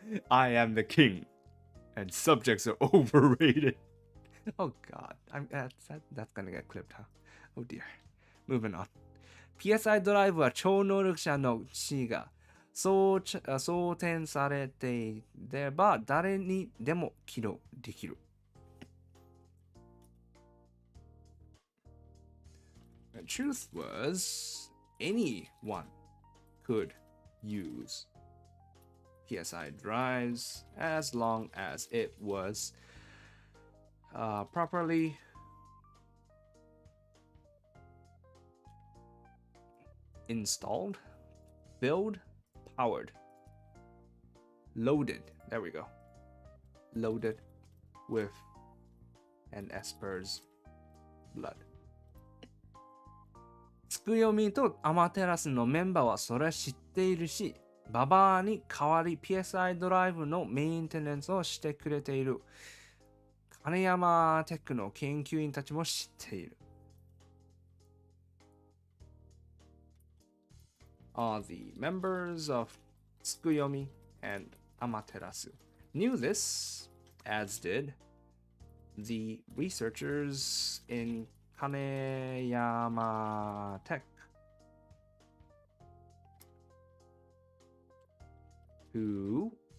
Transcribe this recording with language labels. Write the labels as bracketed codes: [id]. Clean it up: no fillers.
[en] I am the king, and subjects are overrated. Oh God, that's gonna get clipped, huh? Oh dear. Moving on. [ja] PSI ドライブは超能力者の地が装填されていれば誰にでも起動できる。 [en] The truth was, anyone could use PSI drives as long as it was properly installed, build, powered, loaded. There we go. Loaded with an Esper's blood. [ja] つくよみとアマテラスのメンバーはそれ知っているし、ババアに代わり PSI ドライブのメンテナンスをしてくれている。金山テックの研究員たちも知っている。 [en] All the members of Tsukuyomi and Amaterasu knew this, as did the researchers in Kaneyama Tech, who